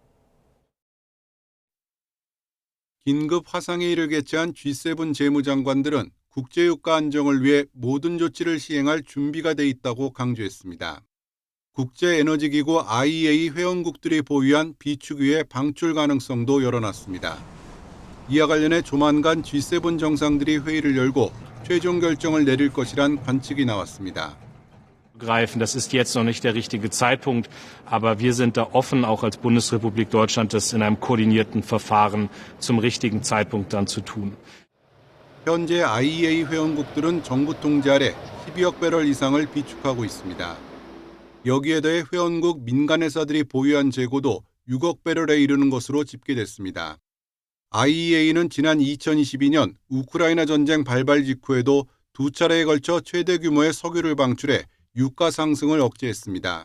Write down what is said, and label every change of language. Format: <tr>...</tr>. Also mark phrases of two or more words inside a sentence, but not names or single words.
<ko>긴급 화상에 이를 개최한 G7 재무장관들은 국제유가 안정을 위해 모든 조치를 시행할 준비가 돼 있다고 강조했습니다. 국제에너지기구 IEA 회원국들이 보유한 비축유의 방출 가능성도 열어놨습니다. 이와 관련해 조만간 G7 정상들이 회의를 열고 최종 결정을 내릴 것이란 관측이 나왔습니다.</ko> <de>Das ist jetzt noch nicht der richtige Zeitpunkt, aber wir sind da offen, auch als Bundesrepublik Deutschland, das in einem koordinierten Verfahren zum richtigen Zeitpunkt dann zu tun.</de> <ko>현재 IEA 회원국들은 정부 통제 아래 12억 배럴 이상을 비축하고 있습니다. 여기에 더해 회원국 민간 회사들이 보유한 재고도 6억 배럴에 이르는 것으로 집계됐습니다. IEA는 지난 2022년 우크라이나 전쟁 발발 직후에도 두 차례에 걸쳐 최대 규모의 석유를 방출해 유가 상승을 억제했습니다.</ko>